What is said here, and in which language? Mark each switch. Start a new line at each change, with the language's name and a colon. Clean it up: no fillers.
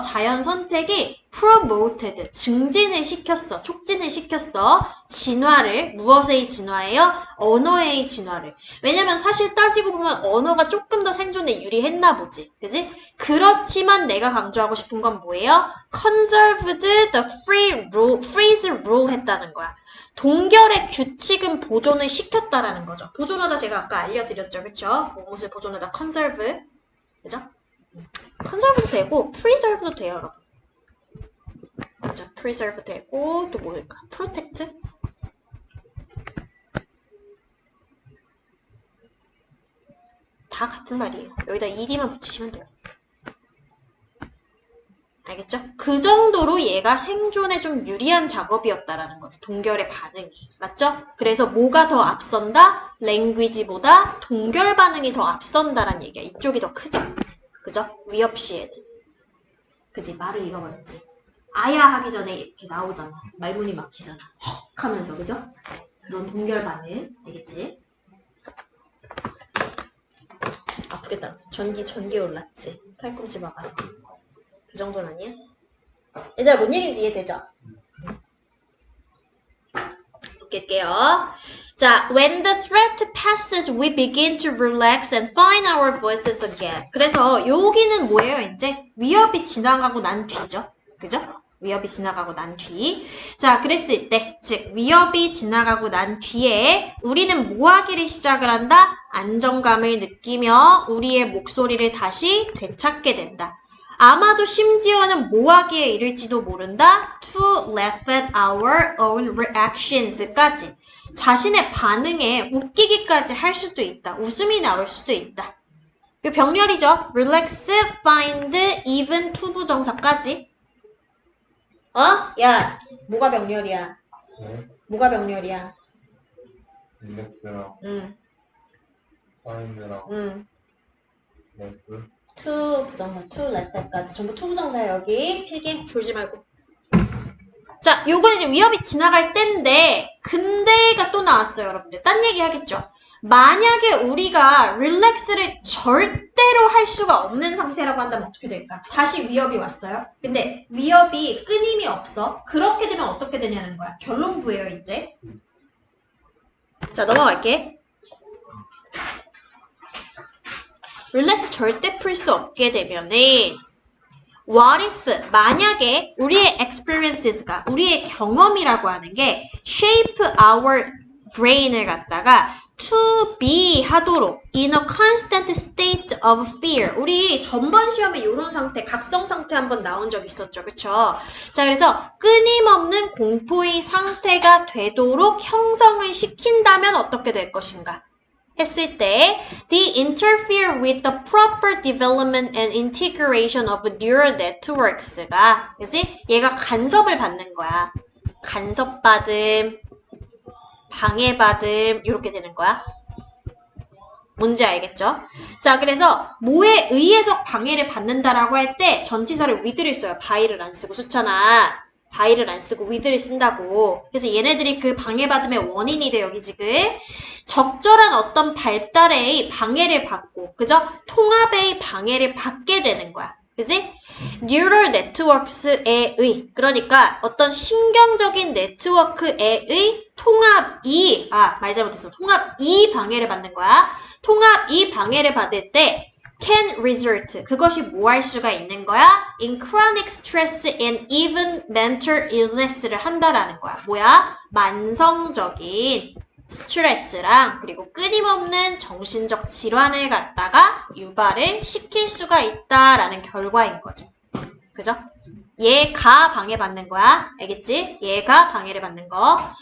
Korean: 자연 선택이 promoted, 증진을 시켰어. 촉진을 시켰어. 진화를. 무엇의 진화예요? 언어의 진화를. 왜냐면 사실 따지고 보면 언어가 조금 더 생존에 유리했나 보지. 그지? 그렇지만 내가 강조하고 싶은 건 뭐예요?
English: conserved the freeze rule
Korean: 했다는 거야. 동결의 규칙은 보존을 시켰다라는 거죠. 보존하다 제가 아까 알려드렸죠. 그쵸? 무엇을 보존하다 conserve. 그죠? conserve도 되고 preserve도 돼요, 여러분. 그죠? preserve 되고 또 뭐일까?
English: protect?
Korean: 다 같은 말이에요. 여기다 ed만 붙이시면 돼요. 알겠죠? 그 정도로 얘가 생존에 좀 유리한 작업이었다라는 거지. 동결의 반응이. 맞죠? 그래서 뭐가 더 앞선다? 랭귀지보다 동결 반응이 더 앞선다라는 얘기야. 이쪽이 더 크죠? 그죠? 위협 시에는. 그지? 말을 잃어버렸지. 아야 하기 전에 이렇게 나오잖아. 말문이 막히잖아. 헉 하면서. 그죠? 그런 동결 반응. 알겠지? 아프겠다. 됐다. 전기 올랐지. 팔꿈치 막아서. 그 정도는 아니야? 얘들아, 뭔 얘기인지 이해되죠? 볼게요.
English: 자, when the threat passes, we begin to relax and find our voices again.
Korean: 그래서 여기는 뭐예요, 이제? 위협이 지나가고 난 뒤죠. 그죠? 위협이 지나가고 난 뒤. 자, 그랬을 때, 즉 위협이 지나가고 난 뒤에 우리는 뭐 하기를 시작을 한다? 안정감을 느끼며 우리의 목소리를 다시 되찾게 된다. 아마도 심지어는 뭐 하기에 이를지도 모른다?
English: To laugh at our own reactions까지.
Korean: 자신의 반응에 웃기기까지 할 수도 있다. 웃음이 나올 수도 있다. 이 병렬이죠.
English: relax, find, even, to 부정사까지.
Korean: 야, 뭐가 병렬이야? 네. 뭐가 병렬이야? 릴렉스랑 파인드랑 레스.
English: to 부정사, to left까지.
Korean: 전부 to 부정사야, 여기. 필기 졸지 말고. 자, 요건 이제 위협이 지나갈 때인데, 근데가 또 나왔어요, 여러분들. 딴 얘기 하겠죠? 만약에 우리가 릴렉스를 절대로 할 수가 없는 상태라고 한다면 어떻게 될까? 다시 위협이 왔어요. 근데 위협이 끊임이 없어. 그렇게 되면 어떻게 되냐는 거야. 결론부예요, 이제. 자, 넘어갈게. 릴렉스 절대 풀 수 없게 되면은
English: what if 만약에 우리의 experiences가 우리의 경험이라고 하는 게 shape our brain을 갖다가 to be 하도록 in a constant state of fear.
Korean: 우리 전번 시험에 이런 상태, 각성 상태 한번 나온 적 있었죠. 그쵸? 자, 그래서 끊임없는 공포의 상태가 되도록 형성을 시킨다면 어떻게 될 것인가?
English: 했을 때 they interfere with the proper development and integration of neural networks가 그치?
Korean: 얘가 간섭을 받는 거야. 간섭받음, 방해받음 이렇게 되는 거야. 뭔지 알겠죠? 자, 그래서 뭐에 의해서 방해를 받는다라고 할 때 전치사를 with를 써요. by를 안 쓰고 수찬아. by를 안 쓰고 with를 쓴다고. 그래서 얘네들이 그 방해받음의 원인이 돼 여기 지금. 적절한 어떤 발달의 방해를 받고, 그죠? 통합의 방해를 받게 되는 거야. 그지? Neural networks에 의, 그러니까 어떤 신경적인 네트워크에 의 통합이, 말 잘못했어. 통합이 방해를 받는 거야. 통합이 방해를 받을 때
English: can result,
Korean: 그것이 뭐 할 수가 있는 거야?
English: In chronic stress and even mental illness
Korean: 를 한다라는 거야. 뭐야? 만성적인 스트레스랑 그리고 끊임없는 정신적 질환을 갖다가 유발을 시킬 수가 있다라는 결과인 거죠. 그죠? 얘가 방해받는 거야. 알겠지? 얘가 방해를 받는 거.